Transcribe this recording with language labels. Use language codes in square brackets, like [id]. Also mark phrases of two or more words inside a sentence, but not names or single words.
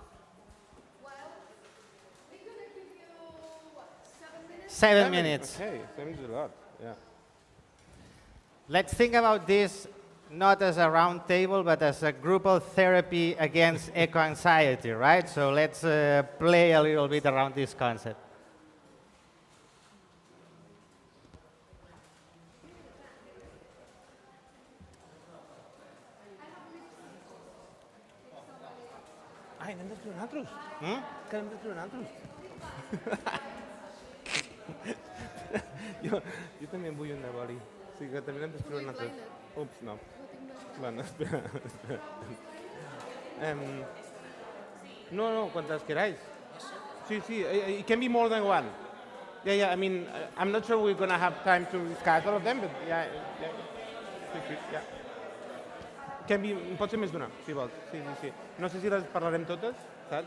[en] Well, we're going to give you, what, 7 minutes? 7 minutes. Okay, 7 is a lot, yeah. Let's think about this not as a round table, but as a group of therapy against eco-anxiety, right? So let's play a little bit around this concept. [ca] Ai, n'hem d'escriure nosaltres? Que n'hem d'escriure nosaltres? jo també en vull un de boli. O sigui que també n'hem d'escriure nosaltres. [es] Ups, no. Bueno, espera. No, cuantas queráis. [ca] Sí, [en] it can be more than one. Yeah, I mean, I'm not sure we're going to have time to discuss all of them, but yeah. Can be, [ca] pot ser més d'una, si vols. Sí. No sé si les parlarem totes, saps?